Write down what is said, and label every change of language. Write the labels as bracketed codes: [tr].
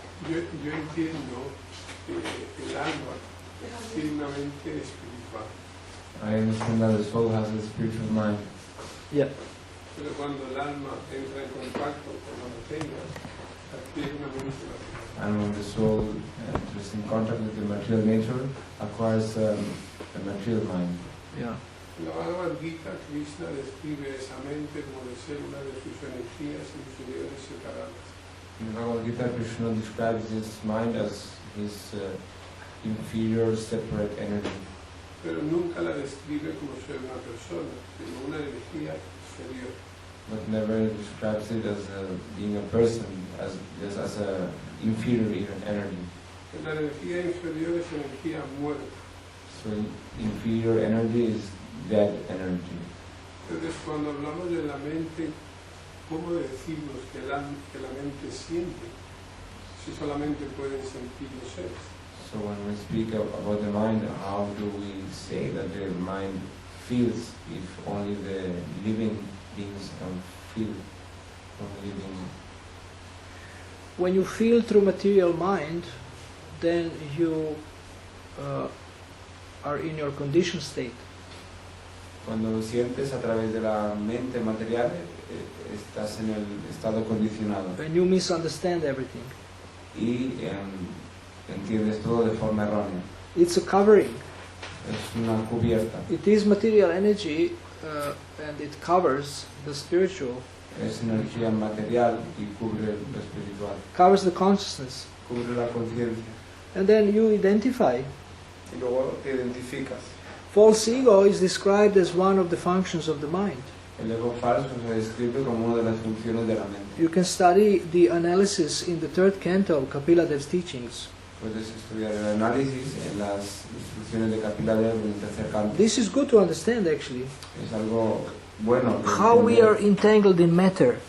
[es] Yo entiendo que el alma tiene una mente espiritual, [en] I understand that the soul has a spiritual mind. Yeah. [es] pero cuando el alma entra en contacto con la materia, adquiere una mente material. [en] And when the soul enters in contact with the material nature, acquires a material mind. Yeah. [es] En la Bhagavad Gita, Krishna describe esa mente como de células de sus energías inferiores separadas. [en] In the Bhagavad Gita, Krishna describes his mind as his inferior, separate energy. [es] Pero nunca la describe como ser una persona, sino una energía inferior. [en] But never describes it as being a person, just as a inferior energy. [es] La energía inferior es energía muerta. [en] So inferior energy is dead energy. [es] Entonces, cuando hablamos de la mente, ¿cómo decimos que la mente siente? Si solamente pueden sentir los seres. [en] So when we speak about the mind, how do we say that the mind feels if only the living beings can feel from living? When you feel through material mind, then you are in your conditioned state. [es] Cuando sientes a través de la mente material, estás en el estado condicionado [en] And you misunderstand everything. [es] y entiendes todo de forma errónea. [en] It's a covering. [es] Es una cubierta, [en] It is material energy and it covers the spiritual, [es] es energía material y cubre lo espiritual, [en] covers the consciousness. [es] cubre la conciencia. [en] And then you identify. [es] Y luego te identificas. [en] False ego is described as one of the functions of the mind. [es] El ego falso se describe como una de las funciones de la mente. [en] You can study the analysis in the third canto of Kapila Dev's teachings. [es] Puedes estudiar el análisis en las instrucciones de Kapila Dev en el tercer canto. [en] This is good to understand actually. [es] Es algo bueno. de [en] How we [es] entender [en] are entangled in matter